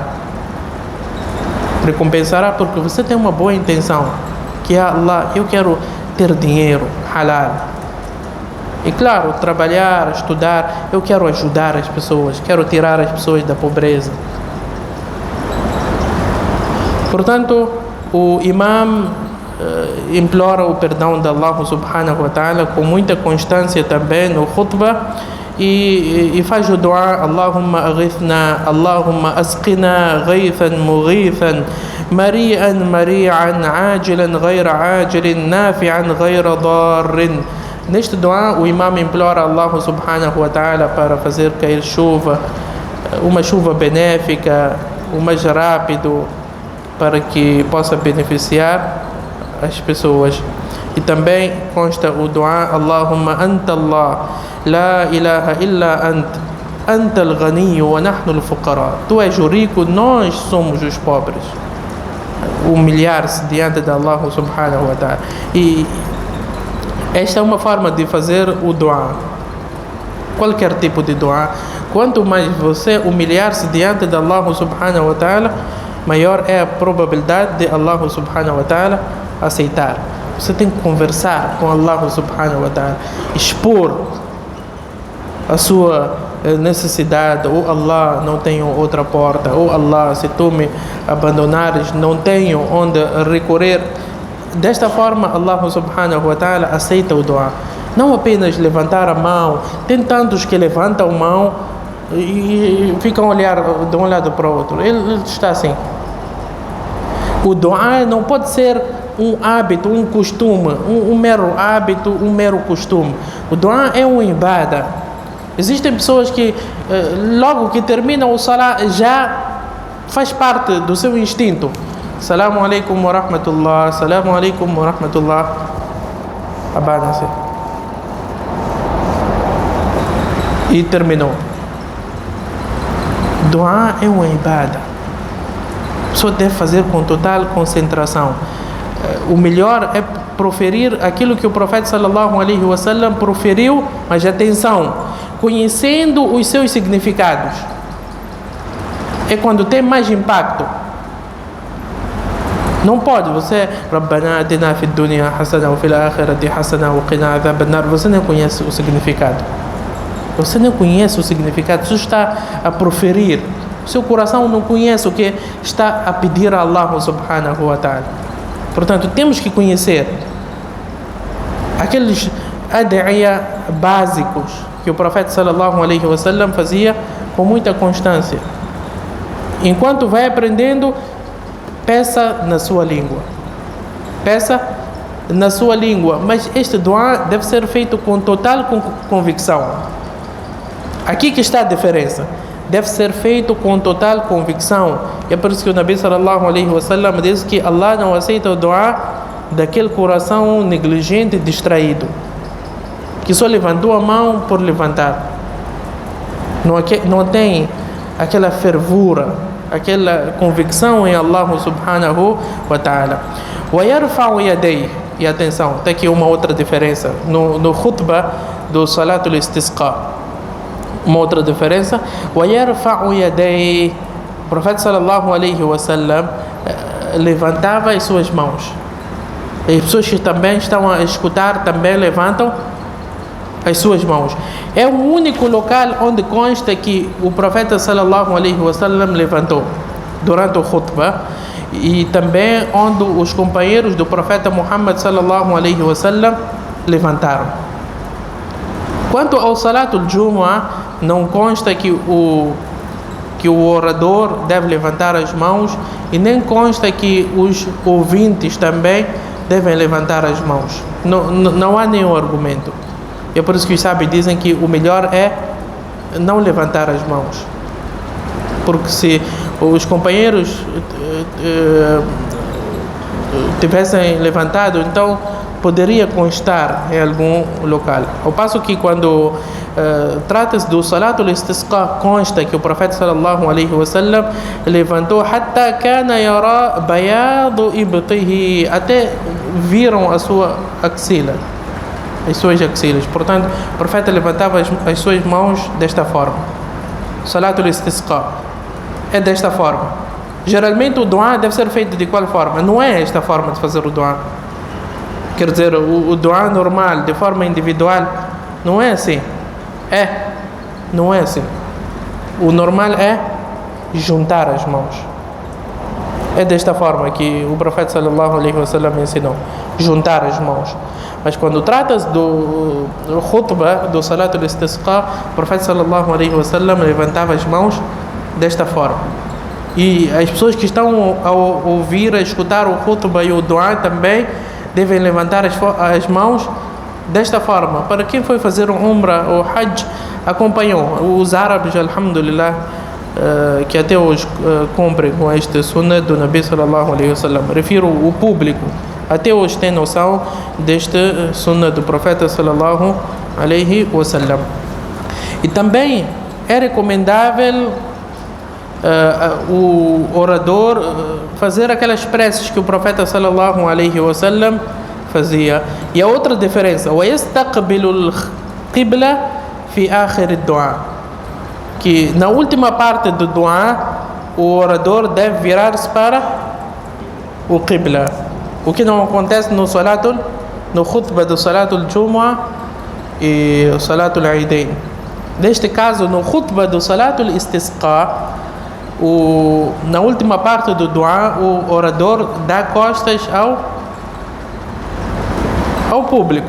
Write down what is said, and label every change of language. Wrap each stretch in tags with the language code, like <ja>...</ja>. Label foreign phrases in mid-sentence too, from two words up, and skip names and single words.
<pt>Recompensará porque você tem uma boa intenção, que Allah, eu quero ter dinheiro halal. E claro, trabalhar, estudar, eu quero ajudar as pessoas, quero tirar as pessoas da pobreza. Portanto, o imam implora o perdão de Allah</pt> <ar>سبحانه وتعالى</ar> <pt>com muita constância também no khutbah e faz o dua:</pt> <ar>اللهم أغثنا اللهم اسقنا غيثا مغيثا مريئا مريئا عاجلا غير آجل نافعا غير ضار.</ar> <pt>Neste dua o imam implora a Allah</pt> <ar>سبحانه وتعالى</ar> <pt>para fazer cair chuva, uma chuva benéfica, o mais rápido, para que possa beneficiar as pessoas. E também consta o dua:</pt> <ar>اللهم أنت الله لا إله إلا أنت الغني ونحن الفقراء.</ar> <pt>Tu és o rico, nós somos os pobres. Humilhar-se diante de Allah</pt> <ar>سبحانه وتعالى.</ar> <pt>E esta é uma forma de fazer o dua. Qualquer tipo de dua. Quanto mais você humilhar-se diante de Allah</pt> <ar>سبحانه وتعالى,</ar> <pt>maior é a probabilidade de Allah</pt> <ar>سبحانه وتعالى</ar> <pt>aceitar. Você tem que conversar com Allah</pt> <ar>سبحانه وتعالى,</ar> <pt>expor a sua necessidade. Ou Allah, não tenho outra porta. Ou Allah, se tu me abandonares, não tenho onde recorrer. Desta forma, Allah</pt> <ar>سبحانه وتعالى</ar> <pt>aceita o dua. Não apenas levantar a mão. Tem tantos que levantam a mão e ficam a olhar de um lado para o outro. Ele está assim. O dua não pode ser um hábito, um costume, um mero hábito, um mero costume. O dua é um ibadah. Existem pessoas que logo que terminam o salah já faz parte do seu instinto.</pt> <ar>السلام عليكم ورحمة الله السلام عليكم ورحمة الله, assalamu alaikum wa rahmatullah.</ar> <pt>Abana-se. E terminou. Dua é uma ibadah. A pessoa deve fazer com total concentração. O melhor é proferir aquilo que o profeta</pt> <ar>صلى الله عليه وسلم</ar> <pt>proferiu, mas atenção, conhecendo os seus significados. É quando tem mais impacto. Não pode você</pt> <ar>ربنا آتنا في الدنيا حسنة وفي الآخرة حسنة وقنا عذاب النار.</ar> <pt>Você não conhece o significado. Você não conhece o significado. Você está a proferir. Seu coração não conhece o que está a pedir a Allah</pt> <ar>سبحانه وتعالى.</ar> <pt>Portanto, temos que conhecer aqueles ad'iya básicos que o profeta</pt> <ar>صلى الله عليه وسلم</ar> <pt>fazia com muita constância. Enquanto vai aprendendo, peça na sua língua. Peça na sua língua. Mas este dua deve ser feito com total convicção. Aqui que está a diferença. Deve ser feito com total convicção. E é por isso que o</pt> <ar>النبي صلى الله عليه وسلم</ar> <pt>diz que Allah não aceita o dua daquele coração negligente e distraído, que só levantou a mão por levantar. Não tem aquela fervura, aquela convicção em Allah</pt> <ar>سبحانه وتعالى. ويرفع يديه.</ar> <pt>E atenção, tem aqui uma outra diferença no khutbah do</pt> <ar>صلاة الاستسقاء.</ar> <pt>Uma outra diferença:</pt> <ar>ويرفع يديه.</ar> <pt>O profeta</pt> <ar>صلى الله عليه وسلم</ar> <pt>levantava as suas mãos. E as pessoas que também estão a escutar também levantam as suas mãos. É o único local onde consta que o profeta</pt> <ar>صلى الله عليه وسلم</ar> <pt>levantou durante o khutbah, e também onde os companheiros do profeta Muhammad</pt> <ar>صلى الله عليه وسلم</ar> <pt>levantaram. Quanto ao</pt> <ar>صلاة الجمعة,</ar> <pt>não consta que o orador deve levantar as mãos e nem consta que os ouvintes também devem levantar as mãos. Não há nenhum argumento. E é por isso que os sábios dizem que o melhor é não levantar as mãos. Porque se os companheiros tivessem levantado, então poderia constar em algum local. Ao passo que quando trata-se do</pt> <ar>صلاة الاستسقاء,</ar> <pt>consta que o profeta</pt> <ar>صلى الله عليه وسلم</ar> <pt>levantou</pt> <ar>حتى كان يرى بياض إبطه,</ar> <pt>até viram a sua axila, as suas axilas. Portanto, o profeta levantava as suas mãos desta forma.</pt> <ar>صلاة الاستسقاء</ar> <pt>é desta forma. Geralmente o du'a deve ser feito de qual forma? Não é esta forma de fazer o du'a. Quer dizer, o du'a normal, de forma individual, não é assim. Não é assim. O normal é juntar as mãos. É desta forma que o profeta</pt> <ar>صلى الله عليه وسلم</ar> <pt>ensinou, juntar as mãos. Mas quando trata-se do khutbah, do</pt> <ar>صلاة الاستسقاء,</ar> <pt>o profeta</pt> <ar>صلى الله عليه وسلم</ar> <pt>levantava as mãos desta forma. E as pessoas que estão a ouvir, a escutar o khutbah e o du'a também devem levantar as mãos desta forma. Para quem foi fazer um umrah ou hajj, acompanhou. Os árabes, alhamdulillah, que até hoje cumprem com este sunnah do</pt> <ar>النبي صلى الله عليه وسلم.</ar> <pt>Refiro o público. Até hoje tem noção deste sunnah do profeta</pt> <ar>صلى الله عليه وسلم.</ar> <pt>E também é recomendável o orador fazer aquelas preces que o profeta</pt> <ar>صلى الله عليه وسلم</ar> <pt>fazia. E a outra diferença,</pt> <ar>وَيَسْتَقْبِلُ الْقِبْلَ فِي آخِرِ الدُّعَاء,</ar> <pt>que na última parte do du'a o orador deve virar-se para o Qibla, o que não acontece no khutbah do</pt> <ar>صلاة الجمعة</ar> <pt>e o</pt> <ar>صلاة العيدين.</ar> <pt>Neste caso, no khutbah do</pt> <ar>صلاة الاستسقاء,</ar> <pt>na última parte do du'a, o orador dá costas ao público.</pt>